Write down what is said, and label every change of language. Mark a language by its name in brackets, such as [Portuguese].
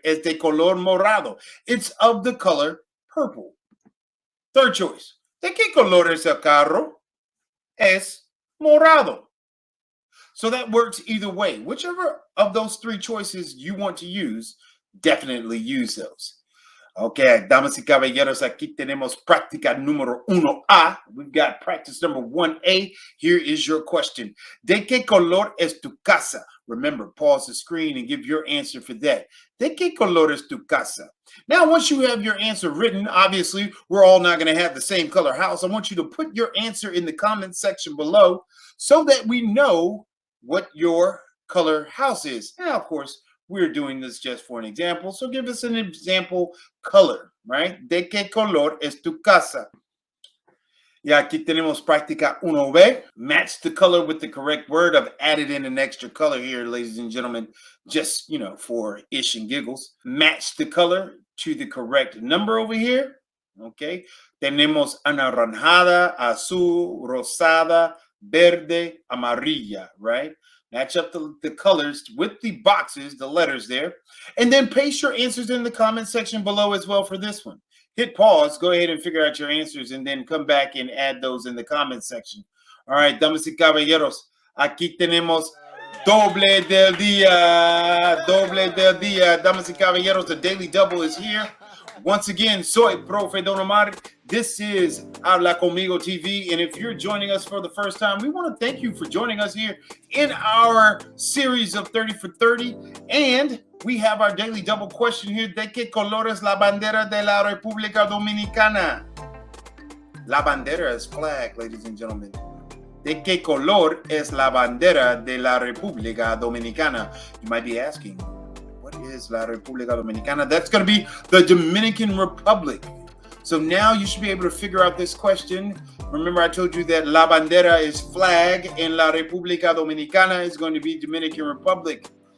[Spanish] Es de color morado. [English] It's of the color purple. Third choice. [Spanish] ¿De qué color es el carro? Es morado. [English] So that works either way. Whichever of those three choices you want to use, definitely use those. [Spanish] Okay, damas y caballeros, aquí tenemos práctica número 1A. [English] We've got practice number 1A. Here is your question. [Spanish] ¿De qué color es tu casa? [English] Remember, pause the screen and give your answer for that. [Spanish] ¿De qué color es tu casa? [English] Now, once you have your answer written, obviously, we're all not going to have the same color house. I want you to put your answer in the comment section below so that we know what your color house is. Now, of course, we're doing this just for an example. So give us an example color, right? [Spanish] ¿De qué color es tu casa? Y aquí tenemos práctica 1B. [English] Match the color with the correct word. I've added in an extra color here, ladies and gentlemen, just, for ish and giggles. Match the color to the correct number over here. Okay. [Spanish] Tenemos anaranjada, azul, rosada, verde, amarilla, right? [English] Match up the colors with the boxes, the letters there, and then paste your answers in the comment section below as well for this one. Hit pause, go ahead and figure out your answers, and then come back and add those in the comment section. [Spanish] All right, damas y caballeros, aquí tenemos doble del día, damas y caballeros, [English] the daily double is here. Once again, soy Profe Don Omar. This is Habla Conmigo TV. And if you're joining us for the first time, we want to thank you for joining us here in our series of 30 for 30. And we have our daily double question here. [Spanish] ¿De qué color es la bandera de la República Dominicana? La bandera [English] is flag, ladies and gentlemen. [Spanish] ¿De qué color es la bandera de la República Dominicana? [English] You might be asking, what is la República Dominicana? That's going to be the Dominican Republic. So now you should be able to figure out this question. Remember, I told you that La Bandera is flag and La República Dominicana is going to be Dominican Republic.